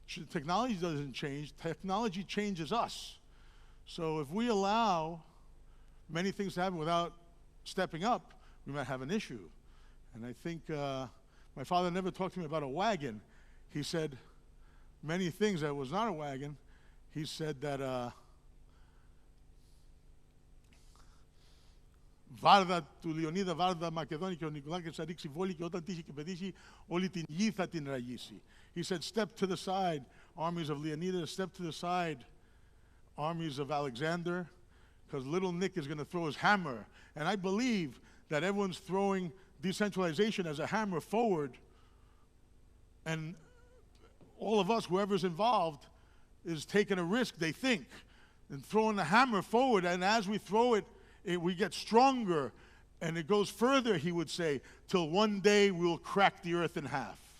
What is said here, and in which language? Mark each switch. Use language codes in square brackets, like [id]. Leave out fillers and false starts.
[en] Technology doesn't change. Technology changes us. So if we allow many things to happen without stepping up, we might have an issue. And I think my father never talked to me about a wagon. He said many things that was not a wagon. He said that [el] Βάρδα του Λεωνίδα, Βάρδα Μακεδόνη και ο Νικολάκης θα ρίξει βόλη και όταν τύχει και πετύχει όλη την γη θα την ραγίσει. [en] He said, step to the side, armies of Leonidas, step to the side, armies of Alexander, because little Nick is going to throw his hammer. And I believe that everyone's throwing decentralization as a hammer forward, and all of us, whoever's involved, is taking a risk, they think, and throwing the hammer forward, and as we throw it, we get stronger, and it goes further, he would say, till one day we'll crack the earth in half.